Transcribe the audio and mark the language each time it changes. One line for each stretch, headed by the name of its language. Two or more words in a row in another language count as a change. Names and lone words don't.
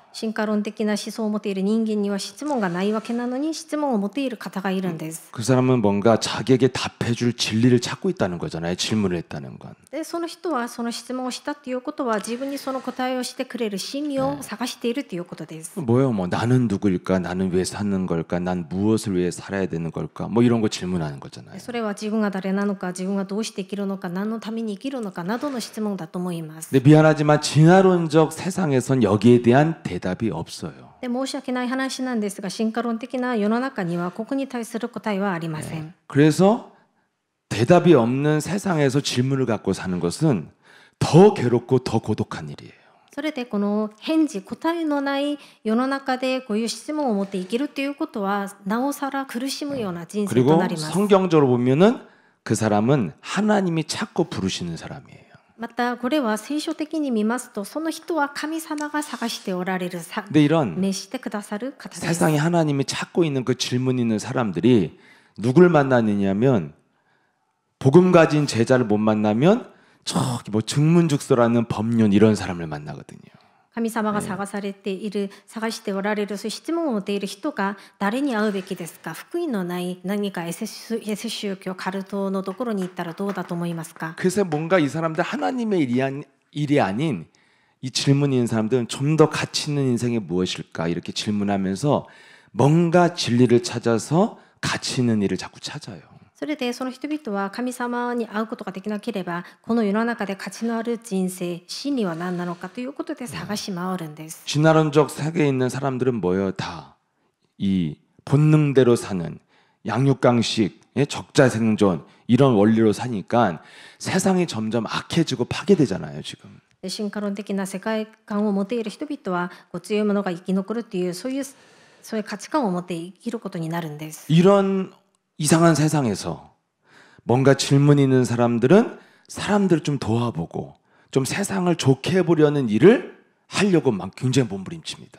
Japanese: 進化論的な思想を持っている人間には質問がないわけなのに質問を持っている方がいるんです。
Korean: 그 사람은 뭔가 자기에게 답해줄 진리를 찾고 있다는 거잖아요. 질문을 했다는 건.
Japanese: で、その人はその質問をしたっていうことは自分にその答えをしてくれる真理を探しているということです。
Korean: 뭐예요? 뭐 나는 누구일까? 나는 왜 사는 걸까? 난 무엇을 위해 살아야 되는 걸까? 뭐 이런 거 질문하는 거잖아요.
Japanese: それは自分が誰なのか、自分がどうして生きるのか、何のために生きるのかなどの質問だと思います。
Korean: 근데 미안하지만 진화론적 세상에선 여기에 대한 대답이 없어요.
Japanese: で、申し訳ない話なんですが、進化論的な世の中にはここに対する答えはありません。
Korean: 그래서 대답이 없는 세상에서 질문을 갖고 사는 것은 더 괴롭고 더 고독한 일이에요.
Japanese: それでこの返事答えのない世の中でこういう質問を持って生きるということはなおさら苦しむような人生と
Korean: 그리고
Japanese: なります。
Korean: 성경적으로 보면은 그 사람은 하나님이 찾고 부르시는 사람이에요.
Japanese: またこれは聖書的に見ますと、その人は神様が探しておられる、
Korean: 근데 이런
Japanese: 召してくださる方です。
Korean: 세상에 하나님이 찾고 있는 그 질문 있는 사람들이 누굴 만나느냐면 복음 가진 제자를 못 만나면 저기 뭐 증문즉서라는 법륜 이런 사람을 만나거든요.
Japanese: 神様が探されている、探しておられる、そういう質問を持っている人が誰に会うべきですか。福音のない何かエセ宗教カルトのところに行ったらどうだと思いますか。
Korean: 그래서 뭔가 이 사람들 하나님의 일이 아닌 이 질문 있는 사람들은 좀 더 가치 있는 인생이 무엇일까 이렇게 질문하면서 뭔가 진리를 찾아서 가치 있는 일을 자꾸 찾아요.
Japanese: それでその人々は神様に会うことができなければ、この世の中で価値のある人生、真理は何なのかということで探し回るんです。
Korean: 진화론적 세계에 있는 사람들은 뭐예요? 다 이 본능대로 사는 양육강식, 적자생존 이런 원리로 사니까 세상이 점점 악해지고 파괴되잖아요, 지금.
Japanese: で、進化論的な世界観を持っている人々はこう強いものが生き残るっていうそういう価値観を持って生きることになるんです。
Korean: 이런 이상한 세상에서 뭔가 질문 있는 사람들은 사람들을 좀 도와보고 좀 세상을 좋게 해보려는 일을 하려고 막 굉장히 몸부림칩니다.